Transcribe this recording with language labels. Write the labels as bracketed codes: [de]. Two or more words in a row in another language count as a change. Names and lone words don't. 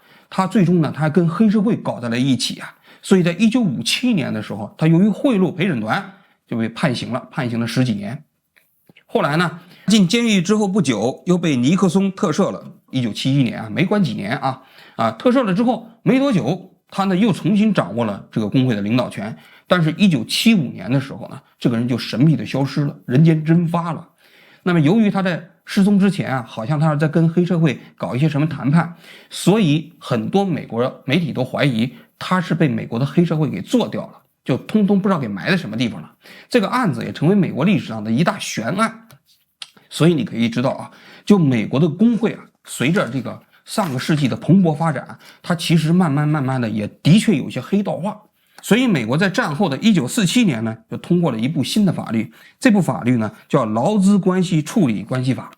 [zh] 他最終呢，他還跟黑社會搞在了一起啊。所以在1957年的時候，他由於賄賂陪審團就被判刑了10幾年。後來呢，進監獄之後不久，又被尼克松特赦了。1971年啊，沒關幾年啊，特赦了之後沒多久，他呢又重新掌握了這個工會的領導權。但是1975年的時候呢，這個人就神秘的消失了，人間蒸發了。那麼由於他在失蹤之前啊，好像他是在跟黑社會搞一些什麼談判，所以很多美國媒體都懷疑他是被美国的黑社會給做掉了，就通通不知道給埋在什麼地方了。这个案子也成為美國歷史上的一大懸案。所以你可以知道啊，就美國的工會啊，隨着這個上個世紀的蓬勃發展，它其實慢慢的也的確有些黑道化。所以美國在戰後的1947年呢，就通過了一部新的法律，這部法律呢叫《勞資關係處理關係法》。